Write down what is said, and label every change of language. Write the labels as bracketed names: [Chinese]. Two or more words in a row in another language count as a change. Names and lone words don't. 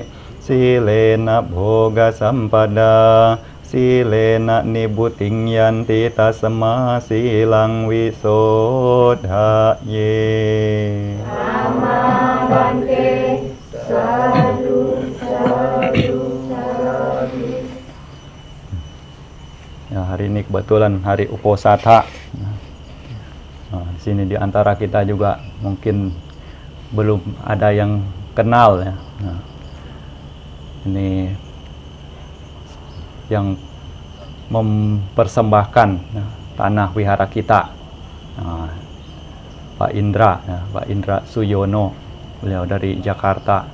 [Pali] Silena bhoga sampada. Silena nibuting yanti tasma silang wisodhaye. Amma Bante. Sadu, sadu, sadu. [Indonesian] Ya, hari ini kebetulan hari Uposatha. Nah, di sini di antara kita juga mungkin belum ada yang kenal ya. Nah, ini yang mempersembahkan ya, tanah wihara kita, nah, Pak Indra, ya, Pak Indra Suyono, beliau dari Jakarta.